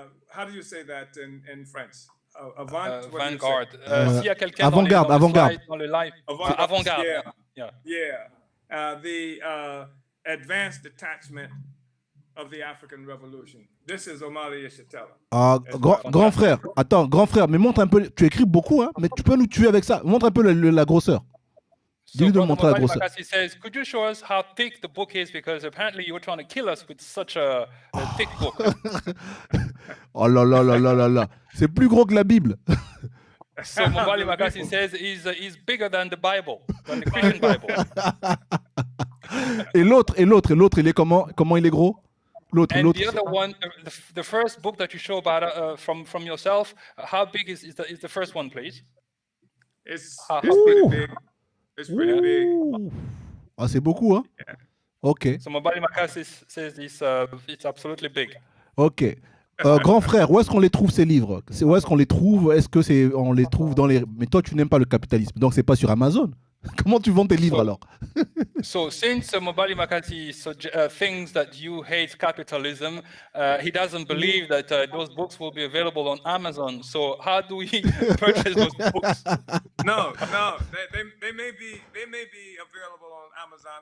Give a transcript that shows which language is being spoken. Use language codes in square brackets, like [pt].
[en] How do you say that in French? [fr] Avant. Vanguard. S'il y a quelqu'un Avant-garde, avant-garde. Dans le live. Avant-garde. [en] Yeah. The advanced detachment of the African Revolution. This is Omali Yeshitela. [fr] Grand frère, attends, grand frère, mais montre un peu. Tu écris beaucoup, hein, mais tu peux nous tuer avec ça. Montre un peu la grosseur. Dis-lui de montrer la grosseur. [en] He says, could you show us how thick the book is, because apparently you were trying to kill us with such a thick book. [fr] Oh là là là là là là. C'est plus gros que la Bible. [en] So Omali Makasi says he's bigger than the Bible, than the Christian Bible. [fr] Et l'autre, il est comment il est gros? L'autre. [en] The other one, the first book that you show about from yourself, how big is the first one, please? It's pretty big. It's pretty big. [fr] Ah, c'est beaucoup, hein? [en] Yeah. Ok. So Omali Makasi says it's absolutely big. Ok. [fr] Grand frère, où est-ce qu'on les trouve ces livres? Où est-ce qu'on les trouve? Est-ce que on les trouve dans les... Mais toi, tu n'aimes pas le capitalisme, donc c'est pas sur Amazon. Comment tu vends tes livres alors? [en] So since Omali Makasi thinks that you hate capitalism, he doesn't believe that those books will be available on Amazon. So how do we purchase those books? No, they may be available on Amazon.